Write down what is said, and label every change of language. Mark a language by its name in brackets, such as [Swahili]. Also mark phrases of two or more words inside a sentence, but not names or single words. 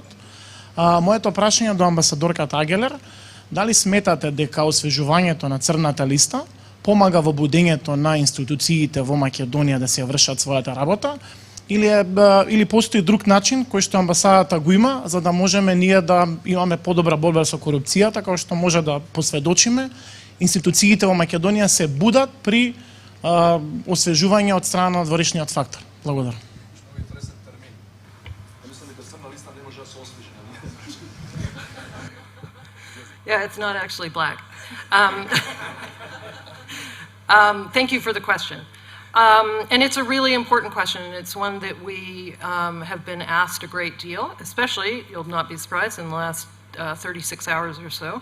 [Macedonian] Моето прашање до амбасадорката Агелер: дали сметате дека освежувањето на црната листа помага во будењето на институциите во Македонија да се вршат својата работа, или постои друг начин кој што амбасадата го има, за да можеме ние да имаме подобра борба со корупцијата, како што може да посведочиме институциите во Македонија се будат при освежување од страна на дворешниот фактор. Благодарам. [English] Yeah, it's not actually black. Thank you for the question. And it's a really important question, and it's one that we have been asked a great deal, especially, you'll not be surprised, in the last 36 hours or so.